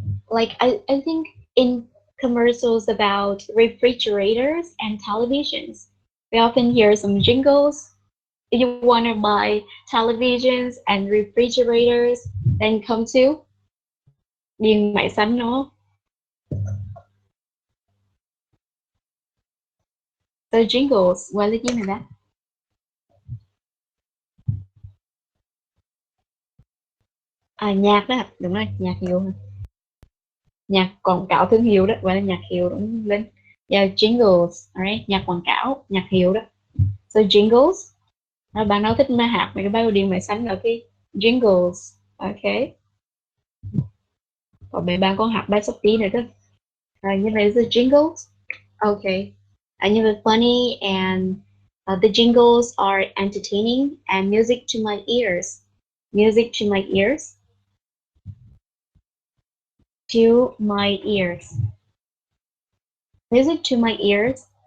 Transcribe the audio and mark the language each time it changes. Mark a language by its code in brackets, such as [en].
[en] Like I think in commercials about refrigerators and televisions. We often hear some jingles. If you want to buy televisions and refrigerators, then come to điện máy xanh [vi] đúng không? The jingles, gọi là gì này đó? À, nhạc đó, đúng rồi, nhạc hiệu. Nhạc quảng cáo thương hiệu đó, gọi là nhạc hiệu đúng lên. [en] Yeah, jingles, alright, [vi] nhạc quảng cáo, nhạc hiệu đó. So jingles, bạn nào thích mà hát mấy cái bài điện máy xanh là cái jingles, okay. Còn mấy bạn có hát bài sắp tí nữa đó. Như vậy [en] the jingles, okay. [vi] Như vậy [en] funny and the jingles are entertaining and music to my ears. Music to my ears. To my ears. Music to my ears.